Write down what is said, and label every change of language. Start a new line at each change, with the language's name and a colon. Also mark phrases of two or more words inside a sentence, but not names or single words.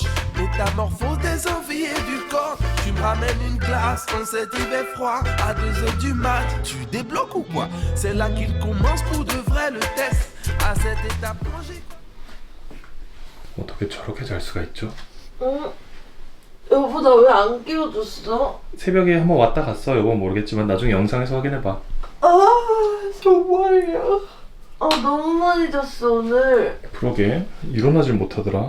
French: Métamorphose des envies et du corps. Tu me ramènes une glace en cet hiver froid. À 2h du mat, tu débloques ou quoi? C'est là qu'il commence pour de vrai le test. À cette étape plongée.
Korean: 어떻게 저렇게 잘 수가 있죠? 여보 나 왜 안 깨워줬어? 새벽에 한번 왔다 갔어. 여보는 모르겠지만 나중에 영상에서 확인해봐. 아 정말이야. 아 너무 많이 잤어 오늘. 그러게 일어나질 못하더라.